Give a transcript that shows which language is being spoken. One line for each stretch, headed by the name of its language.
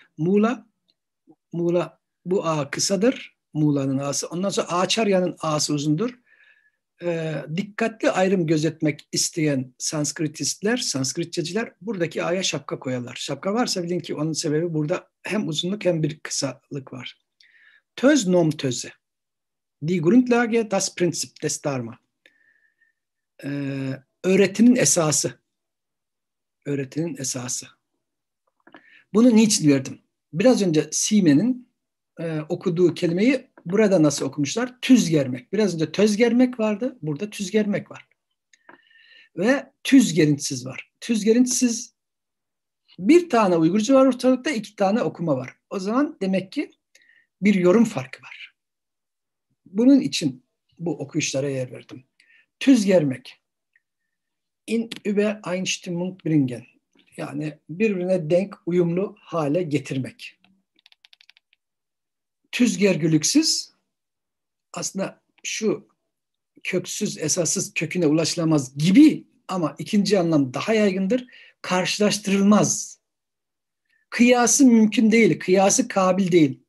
Turkish: Mula, bu A kısadır. Muğla'nın A'sı. Ondan sonra Acharya'nın A'sı uzundur. Dikkatli ayrım gözetmek isteyen Sanskritçeciler buradaki A'ya şapka koyarlar. Şapka varsa bilin ki onun sebebi burada hem uzunluk hem bir kısalık var. Töz nom töze.
German: Die Grundlage, das Prinzip des Dharma.
Turkish: Öğretinin esası. Öğretinin esası. Bunu niçin verdim? Biraz önce Simen'in okuduğu kelimeyi burada nasıl okumuşlar? Tüz germek. Biraz önce töz germek vardı. Burada tüz germek var. Ve tüz gerintisiz var. Tüz gerintisiz, bir tane Uygurca var ortalıkta, 2 tane okuma var. O zaman demek ki bir yorum farkı var. Bunun için bu okuyuşlara yer verdim. Tüz germek.
German: In Übereinstimmung bringen.
Turkish: Yani birbirine denk, uyumlu hale getirmek. tüz gergülüksüz, aslında şu köksüz, esassız, köküne ulaşılamaz gibi, ama ikinci anlam daha yaygındır. Karşılaştırılmaz. Kıyası mümkün değil, kıyası kabil değil.